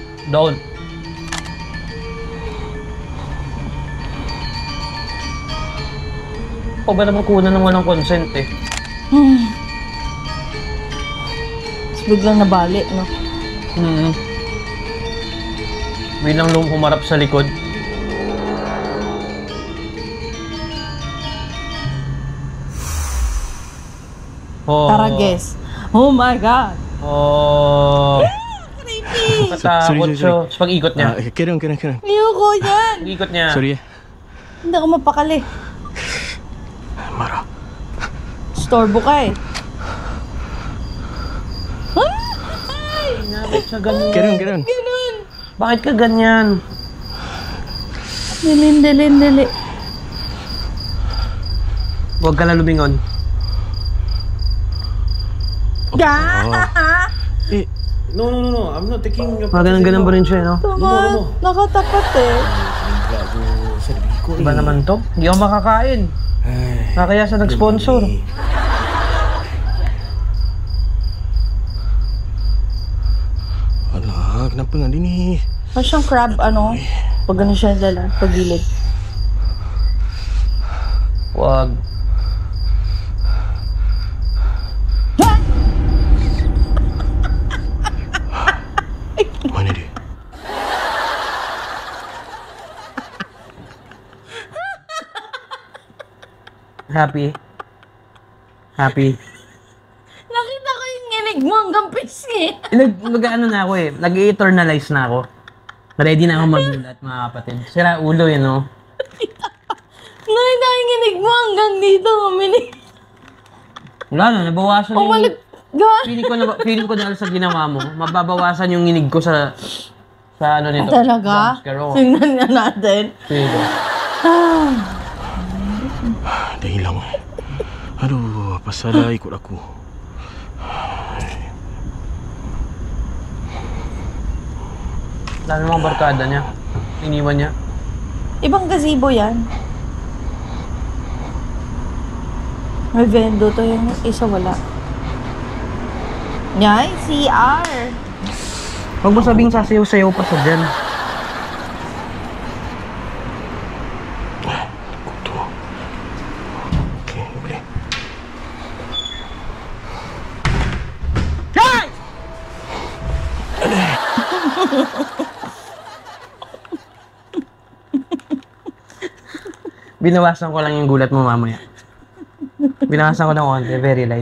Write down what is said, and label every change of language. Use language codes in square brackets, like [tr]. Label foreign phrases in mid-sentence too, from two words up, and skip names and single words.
[tl] O ba naman kunan ng walang consent eh? Tapos biglang nabali, no? Biglang humarap sa likod. Oh. Tara, [en] guess. Oh my God! Oh. Creepy! [tl] Katakot Sorry. siya. Tapos pag-ikot niya. [en] Carry on. [tl] Ayoko yan! Pag-ikot niya. Sorry Hindi ako mapakali. Mara. Storbo ka eh. Bakit siya ganyan? [en] Carry on. [tl] Ganun! Bakit ka ganyan? Dili. Huwag ka na lumingon. Eh, [en] No. I'm not taking your [tl] Mga ganun pa rin siya, no? Tama, nakatapat eh. Iba naman to. Hindi ako makakain. Kaya siya nag-sponsor. [ms] Alah, kenapa dengan dia ni? [tl] Parang siyang crab, ano? Pag gano'n siya dala, pagilid. Huwag. [ms] Mana dia? [tl] Happy? Nakita ko yung nginig mo hanggang pisngi. Nag-ano na ako eh. Nag-eternalize na ako. Ready na ako magulat, mga kapatid. Sira ulo eh, no? Nakita ko yung nginig mo hanggang dito, uminig. Wala na, nabawasan yung... Umalag. God. Feeling ko dahil sa ginawa mo, mababawasan yung nginig ko sa ano nito. Talaga? Jumpscare, oo. Tingnan nga natin. Feeling ko. [ms] Dah hilang. Aduh, apa salah ikut aku? [tl] Wala namang barkada niya. Iniwan niya. Ibang gazebo yan. May vendo to yung isa wala. Yan, CR. Huwag mo sabing sasayaw-sayaw pa sa dyan. [ms] Kutu. Okey, boleh. [tl] Binawasan ko lang yung gulat mo mamaya. Binawasan ko ng konti, [en] very light.